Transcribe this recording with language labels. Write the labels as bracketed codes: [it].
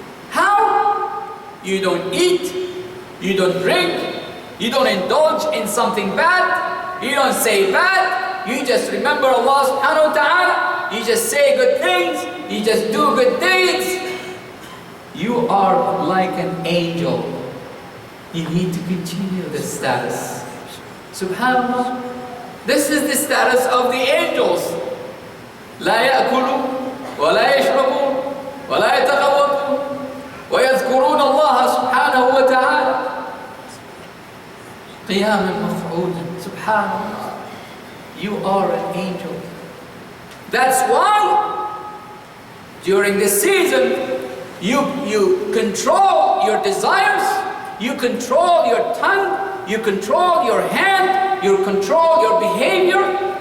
[en] How? You don't eat, you don't drink, you don't indulge in something bad, you don't say bad, you just remember Allah subhanahu wa ta'ala, you just say good things, you just do good deeds. You are like an angel. You need to continue this status. Subhanallah. This is the status of the angels. [ar] لا يأكلوا ولا يشربوا ولا يتغوطوا ويذكرون الله سبحانه وتعالى قياما مفعولا. [en] Subhanallah. You are an angel. That's why during this season you control your desires, you control your tongue, you control your hand, you control your behavior.